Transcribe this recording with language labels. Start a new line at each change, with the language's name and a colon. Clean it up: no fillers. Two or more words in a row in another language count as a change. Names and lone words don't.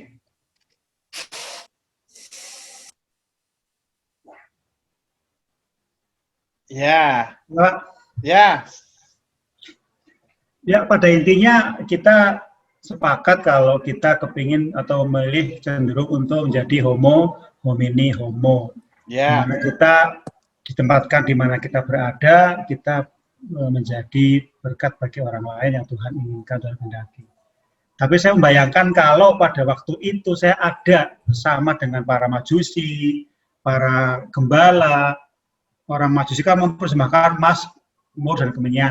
Indonesian: Ya. Pak, Ya. ya pada intinya kita sepakat kalau kita kepingin atau memilih cenderung untuk menjadi
Latin: homo homini homo.
Indonesian: Ya. Dimana kita ditempatkan di mana kita berada, kita menjadi berkat bagi orang lain yang Tuhan inginkan dan kehendaki. Tapi saya membayangkan kalau pada waktu itu saya ada bersama dengan para majusi, para gembala, orang majusi kan mempersembahkan emas, mur, dan kemenyan.